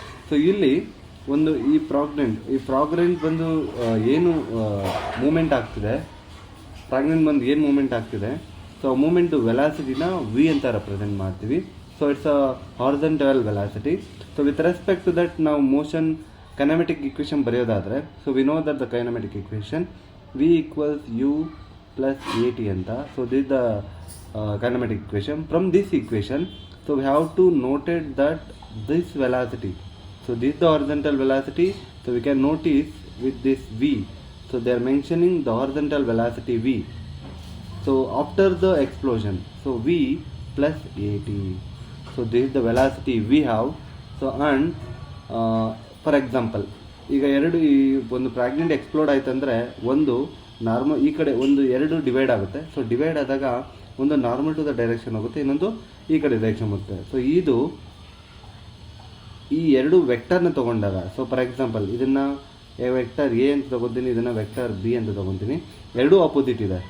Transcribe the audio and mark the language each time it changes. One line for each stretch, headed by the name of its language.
Kannada: So ಇಲ್ಲಿ ಒಂದು ಈ ಫ್ರಾಗ್ರೆಂಟ್ ಬಂದು ಏನು ಮೂಮೆಂಟ್ ಆಗ್ತಿದೆ, ಫ್ರಾಗ್ರೆಂಟ್ ಬಂದು ಏನು ಮೂಮೆಂಟ್ ಆಗ್ತಿದೆ, ಸೊ ಮೂಮೆಂಟು ವೆಲಾಸಿಟಿನ ವಿ ಅಂತ ರೆಪ್ರೆಸೆಂಟ್ ಮಾಡ್ತೀವಿ.
English: So it's a horizontal velocity. So with respect to that
Kannada: ನಾವು motion ಕೈನೆಮೆಟಿಕ್ equation ಬರೆಯೋದಾದರೆ,
English: So we know that the kinematic equation v equals u plus a t ಅಂತ. So this the kinematic equation. From this equation, so we have to notate that this velocity, so this is the horizontal velocity, so we can notice with this v. So they are mentioning the horizontal velocity v. So after the explosion, so v plus at. So this is the velocity we have. So and for example,
Kannada: ಈಗ ಈ ಒಂದು fragment explode ಆಯ್ತಂದರೆ ಒಂದು normal ಈ ಕಡೆ ಒಂದು ಎರಡು divide ಆಗುತ್ತೆ. So divide ಆದಾಗ ಒಂದು ನಾರ್ಮಲ್ ಟು ದ ಡೈರೆಕ್ಷನ್ ಹೋಗುತ್ತೆ, ಇನ್ನೊಂದು ಈ ಕಡೆ ಡೈರೆಕ್ಷನ್ ಬರುತ್ತೆ. ಸೊ ಈ ಎರಡು ವೆಕ್ಟರ್ನ ತೊಗೊಂಡಾಗ, ಸೊ ಫಾರ್ ಎಕ್ಸಾಂಪಲ್ ಇದನ್ನು ವೆಕ್ಟರ್ ಎ ಅಂತ ತೊಗೊತೀನಿ, ಇದನ್ನು ವೆಕ್ಟರ್ ಬಿ ಅಂತ ತೊಗೊತೀನಿ, ಎರಡೂ ಆಪೋಸಿಟ್ ಇದೆ.